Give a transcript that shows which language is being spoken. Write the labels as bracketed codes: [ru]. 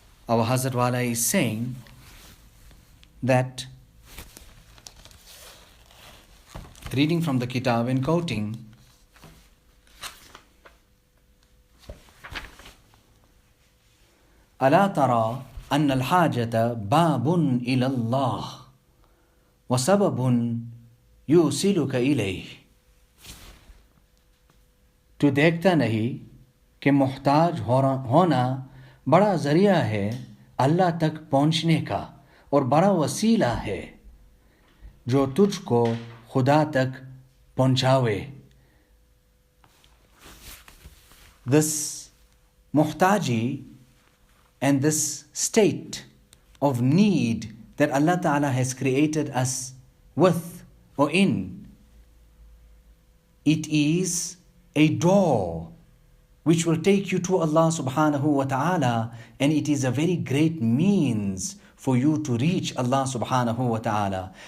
[en] Our Hazrat Wala is saying that, reading from the Kitab and quoting, [ar] ألا ترى أن الحاجة باب إلى الله وسبب يوصلك إليه. [hi] तू देखता नहीं कि मोहताज होना बड़ा जरिया है अल्लाह तक पहुंचने का और बड़ा वसीला है जो तुझको खुदा तक पहुंचावे. [en] This muhtaji and this state of need that Allah Ta'ala has created us with or in, it is a door which will take you to Allah Subhanahu wa Ta'ala, and it is a very great means for you to reach Allah Subhanahu wa Ta'ala.